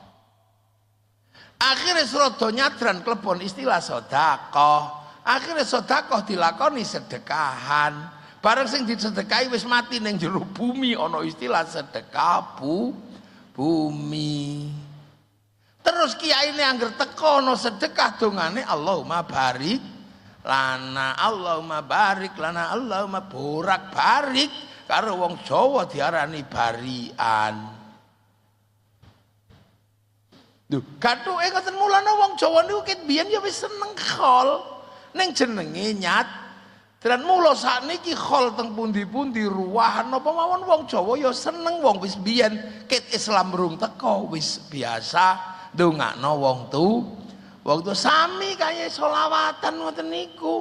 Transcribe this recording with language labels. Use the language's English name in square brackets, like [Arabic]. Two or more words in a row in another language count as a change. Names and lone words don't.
[Javanese] Akhire Srada nyadran klebon istilah sedekah. Akhire sedekah dilakoni sedekahan. Bareng sing disedekahi wis mati ning jero bumi ana istilah sedekah bumi. Terus kiyaine angger teko ana sedekah dongane [Arabic] اللهم بارك لنا, اللهم بارك لنا, اللهم بارك بارك. [Javanese] Karo wong Jawa diarani barian. Duh, kathuke ngoten mulane wong Jawa niku ket biyen ya wis seneng khol. Ning jenenge dan mula sakniki khol teng pundi-pundi ruwahan apa mawon wong Jawa ya seneng wong wis biyen ket Islam rung teko wis biasa ndongakno wong sami kaya selawatan ngoten niku.